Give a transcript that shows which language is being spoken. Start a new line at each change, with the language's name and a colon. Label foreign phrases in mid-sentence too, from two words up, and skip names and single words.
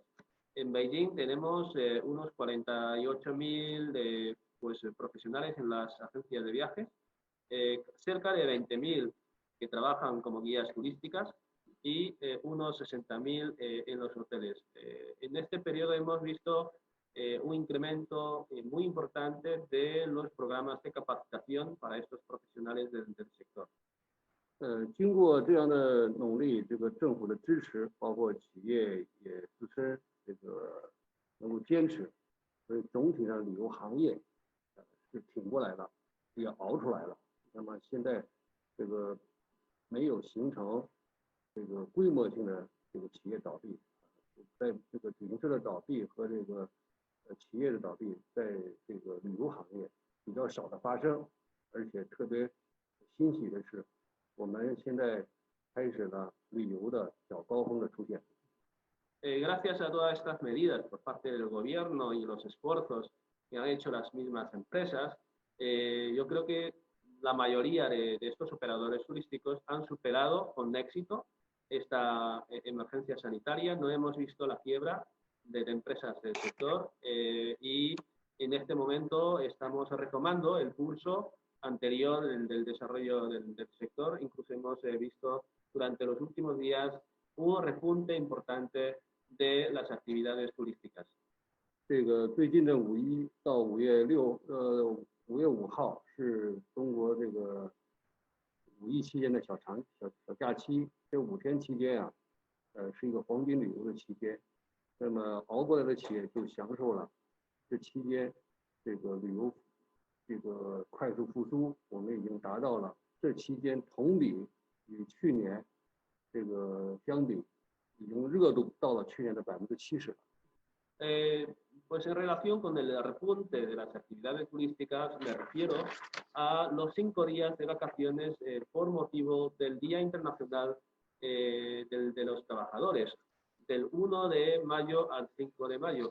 Spanish: En Beijing tenemos unos 48.000 pues, profesionales en las agencias de viajes, cerca de 20.000 que trabajan como guías turísticas y unos 60.000 en los hoteles. En este periodo hemos visto un incremento muy importante de los programas de capacitación para estos profesionales del sector.
Chinese: 经过这样的努力，这个政府的支持，包括企业也自身。这个能够坚持，所以总体上旅游行业是挺过来了，也熬出来了。那么现在这个没有形成这个规模性的这个企业倒闭，在这个旅行社的倒闭和这个企业的倒闭，在这个旅游行业比较少的发生，而且特别欣喜的是，我们现在开始了旅游的小高峰的出现。
Spanish: Gracias a todas estas medidas por parte del gobierno y los esfuerzos que han hecho las mismas empresas, yo creo que la mayoría de estos operadores turísticos han superado con éxito esta emergencia sanitaria. No hemos visto la quiebra de empresas del sector y en este momento estamos retomando el pulso anterior del desarrollo del sector. Incluso hemos visto durante los últimos días un repunte importante de las actividades turísticas.
Chinese: 这个最近的5·1到5月5号是中国这个5·1期间的小假期，这5天期间啊，是一个黄金旅游的期间。那么熬过来的企业就享受了这期间这个旅游这个快速复苏，我们已经达到了这期间同比与去年这个相比，已经热度到了去年的70%。
Spanish: Pues en relación con el repunte de las actividades turísticas, me refiero a los 5 días de vacaciones por motivo del Día Internacional de los Trabajadores, del 1 de mayo al 5 de mayo.